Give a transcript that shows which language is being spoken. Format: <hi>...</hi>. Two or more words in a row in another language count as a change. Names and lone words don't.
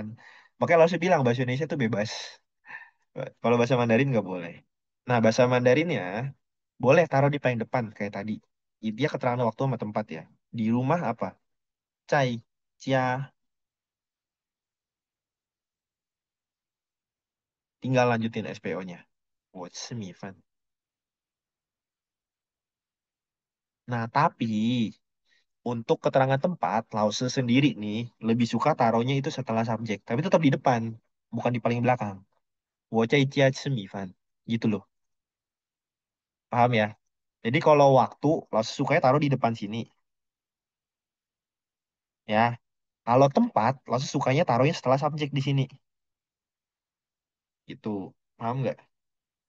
<id>Makanya langsung bilang bahasa Indonesia tuh bebas. Kalau bahasa Mandarin nggak boleh. Nah, bahasa Mandarinnya boleh taruh di paling depan kayak tadi. Dia keterangan waktu sama tempat ya. Di rumah apa? Cai, cia, tinggal lanjutin SPO-nya. What's me fun? Nah, tapi untuk keterangan tempat, Lause sendiri nih lebih suka taruhnya itu setelah subjek, tapi tetap di depan, bukan di paling belakang.</id> <zh>我在家吃米饭.</zh> <id>Gitu loh. Paham ya? Jadi kalau waktu, Lause sukanya taruh di depan sini. Ya. Kalau tempat, Lause sukanya taruhnya setelah subjek di sini. Gitu. Paham nggak?</id>